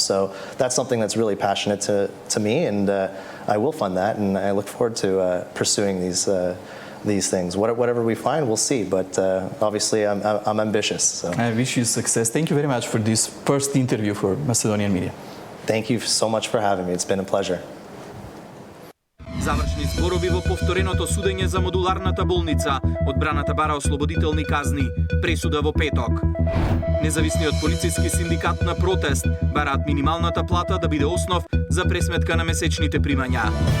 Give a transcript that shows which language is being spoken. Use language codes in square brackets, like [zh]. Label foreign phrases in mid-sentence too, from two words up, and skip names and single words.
[en] So that's something that's really passionate to me, and I will fund that, and I look forward to pursuing these things. Whatever we find, we'll see. But obviously, I'm ambitious. So. I wish you success. Thank you very much for this first interview for Macedonian media. Thank you so much for having me. It's been a pleasure. [mk] Завршни зборови во повтореното судење за модуларната болница. Одбраната бара ослободителни казни. Пресуда во петок. Независниот полициски синдикат на протест бараат минималната плата да биде основ за пресметка на месечните примања.